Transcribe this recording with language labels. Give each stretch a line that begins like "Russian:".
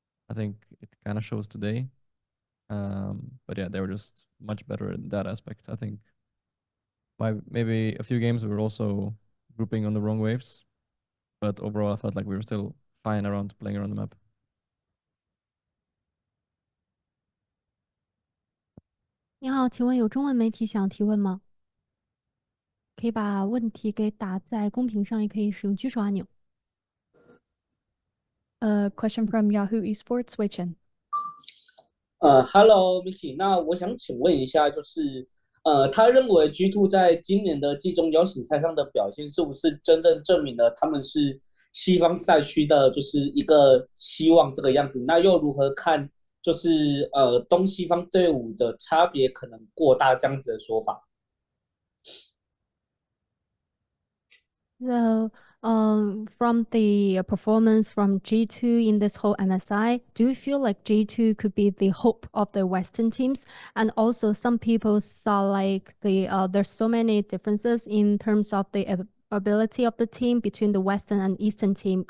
English: I think it kind of shows today. But yeah, they were just much better in that aspect. I think maybe a few games we were also grouping on the wrong waves, but overall I felt like we were still fine around playing around the map.
Chinese: 你好，请问有中文媒体想提问吗？可以把问题给打在公屏上，也可以使用举手按钮。
English: Question from Yahoo Esports, Wei Chen.
Chinese: Hello Mickey，那我想请问一下，他认为 G2 在今年的季中邀请赛上的表现，是不是真正证明了他们是西方赛区的，就是一个希望这个样子？那又如何看，东西方队伍的差别可能过大这样子的说法？
English: So, from the performance from G2 in this whole MSI, do you feel like G2 could be the hope of the Western teams? And also, some people saw like there's so many differences in terms of the ability of the team between the Western and Eastern team.